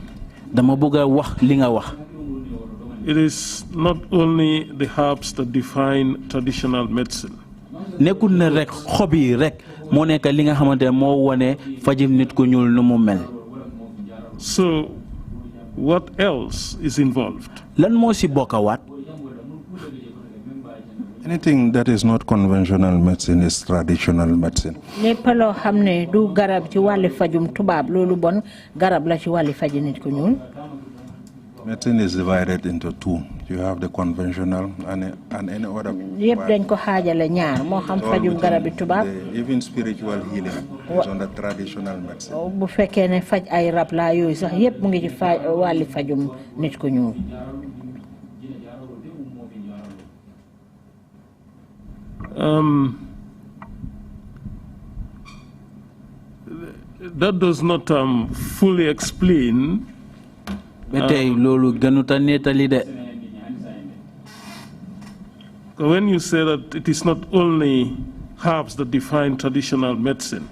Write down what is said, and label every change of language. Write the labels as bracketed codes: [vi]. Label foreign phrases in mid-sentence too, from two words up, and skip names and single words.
[wo] Dama bëgg a wax li nga wax. [en] It is not only the herbs that define traditional medicine. [wo] Nekkul ne rek xob yi rek moo nekk li nga xamante ne moo wone fajim nit ku ñuul nu mu mel. [en] So, what else is involved? [wo] Lan moo si bokkawaat? [en] Anything that is not conventional medicine is traditional medicine. [wo] Lépp loo xam ne du garab ci wàlli fajum tubaab loolu bon garab la ci wàlli faji nit ku ñuul. [en] Medicine is divided into two. You have the conventional and any other. Yep, [wo] dañ ko xaajale ñaar moo xam fajum garabi tubaab. [en] Even spiritual healing is on the traditional medicine. [wo] Bu fekkee ne faj ay rab la yooyu sax yépp mu ngi ci wàlli fajum nit ku ñuul. [en] that does not fully explain when you say that it is not only herbs that define traditional medicine.